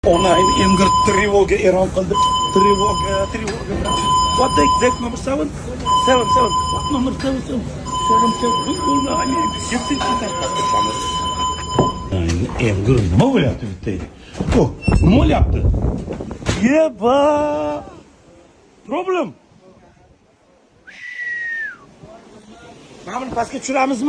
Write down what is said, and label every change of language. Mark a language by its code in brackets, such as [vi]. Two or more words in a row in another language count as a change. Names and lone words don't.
[uz] Online Emgir trevoga e'lon qildi. Trevoga. [en] What the number 7? 7. What number 7? 7. [uz] Emgir nima bo'lyapti bitta? Oh, nima bo'lyapti? Yeba. Problem. Mana buni pastga tushiramizmi?